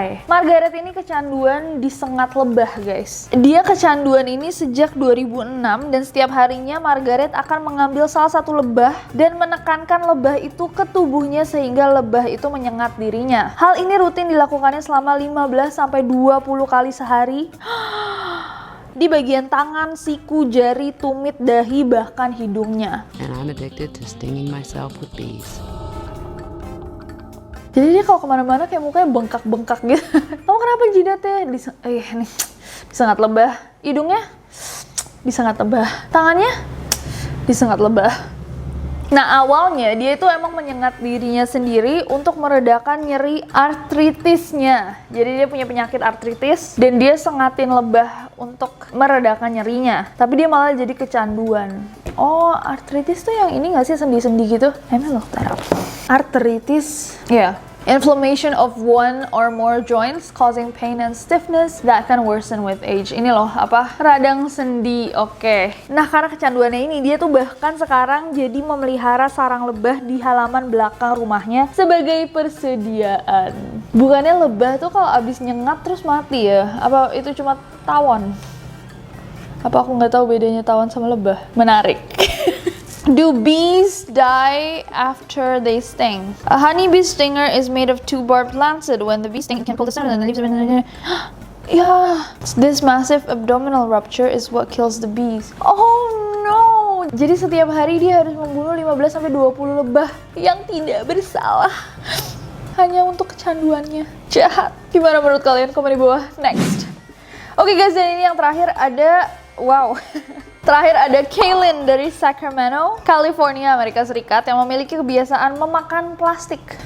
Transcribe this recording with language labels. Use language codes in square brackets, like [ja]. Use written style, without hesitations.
[id] Margaret ini kecanduan disengat lebah, guys. Dia kecanduan ini sejak 2006 dan setiap harinya Margaret akan mengambil salah satu lebah dan menekankan lebah itu ke tubuhnya sehingga lebah itu menyengat dirinya. Hal ini rutin dilakukannya selama 15-20 kali sehari di bagian tangan, siku, jari, tumit, dahi, bahkan hidungnya. [en] And I'm addicted to stinging myself with bees. [id] Jadi dia kalau kemana-mana kayak mukanya bengkak-bengkak gitu. Kamu kenapa jidatnya? Nih, disengat lebah. Hidungnya disengat lebah. Tangannya disengat lebah. Nah, awalnya dia itu emang menyengat dirinya sendiri untuk meredakan nyeri artritisnya. Jadi dia punya penyakit artritis dan dia sengatin lebah untuk meredakan nyerinya. Tapi dia malah jadi kecanduan. Oh, artritis tuh yang ini nggak sih, sendi-sendi gitu? Emang loh, artritis, ya. Yeah. [en] Inflammation of one or more joints causing pain and stiffness that can worsen with age. [id] Ini loh, radang sendi. Oke. Nah, karena kecanduannya ini, dia tuh bahkan sekarang jadi memelihara sarang lebah di halaman belakang rumahnya sebagai persediaan. Bukannya lebah tuh kalau abis nyengat terus mati ya? Apa itu cuma tawon? Apa aku nggak tahu bedanya tawon sama lebah? Menarik. [en] Do bees die after they sting? A honeybee stinger is made of 2 barbed lancet. When the bee stings, it can pull the stem and the leaves. Yeah, this massive abdominal rupture is what kills the bees. Oh no! [id] Jadi setiap hari dia harus membunuh 15-20 lebah yang tidak bersalah hanya untuk kecanduannya. Jahat. Gimana menurut kalian? Komen di bawah. Next. Oke guys, dan ini yang terakhir ada, wow. Terakhir ada Kaylin dari Sacramento, California, Amerika Serikat yang memiliki kebiasaan memakan plastik.